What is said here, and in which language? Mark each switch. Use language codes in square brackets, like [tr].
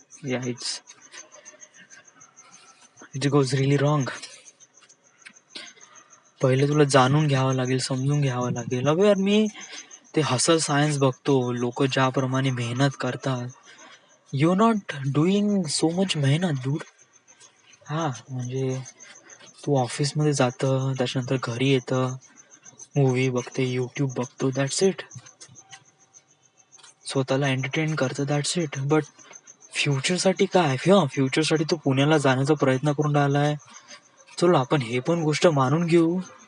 [en] It goes really wrong. [mr] पहिले तुला जाणून घ्यावं लागेल, समजून घ्यावं लागेल. अबे यार, मी ते हसल सायन्स बघतो, लोक ज्याप्रमाणे मेहनत करतात. [en] You not doing so much मेहनत dude. [mr] हा म्हणजे तू ऑफिसमध्ये जातं, त्याच्यानंतर घरी येतं, मूवी बघते, यूट्यूब बघतो, [en] That's it. [mr] स्वतःला एंटरटेन करतं, [en] That's it. [mr] बट फ्युचरसाठी काय? फ्युचरसाठी तो पुण्याला जाण्याचा प्रयत्न करून राहिलाय. चलो आपण हे पण गोष्ट मानून घेऊ.